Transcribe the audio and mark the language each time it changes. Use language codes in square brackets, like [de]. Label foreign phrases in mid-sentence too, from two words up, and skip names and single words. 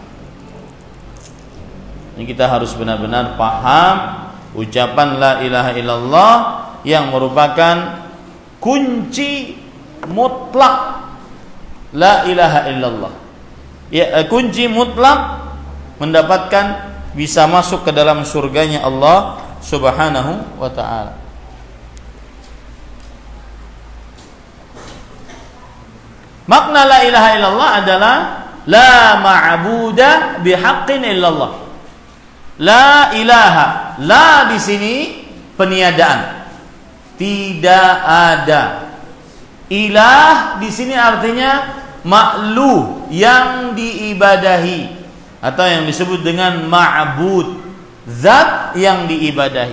[id] Ini kita harus benar-benar paham ucapan [ar] لا إله إلا الله [id] yang merupakan kunci mutlak [ar] لا إله إلا الله. [id] Ya, kunci mutlak mendapatkan bisa masuk ke dalam surganya Allah [ar] سبحانه وتعالى. Makna لا إله إلا الله adalah لا معبود بحق إلا الله. لا إله, [id] la di sini peniadaan. Tidak ada. Ilah di sini artinya ma'luh, yang diibadahi atau yang disebut dengan ma'bud, zat yang diibadahi.